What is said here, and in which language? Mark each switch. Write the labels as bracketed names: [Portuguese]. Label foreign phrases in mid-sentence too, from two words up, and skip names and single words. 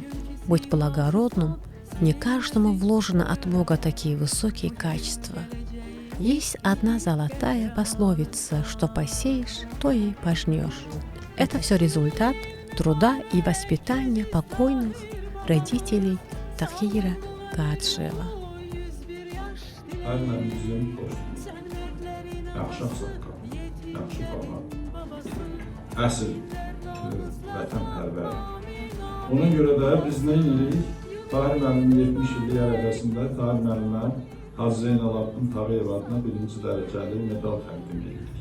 [Russian] Быть благородным, не каждому вложено от Бога такие высокие качества. Есть одна золотая пословица, что посеешь, то и пожнешь. Это все результат труда и воспитания покойных родителей Тахира Гаджиева. [Azerbaijani] Hər mənimizin dostumuz, yaxşı ağsaqqal, yaxşı baba, əsl vətənpərvər. Ona görə də biz nə edirik? Tahir müəllimin 70 illik ərəfəsində Tahir müəllimə Hacı Zeynalabdin Tağıyev adına 1-ci dərəcəli medal təqdim edirik.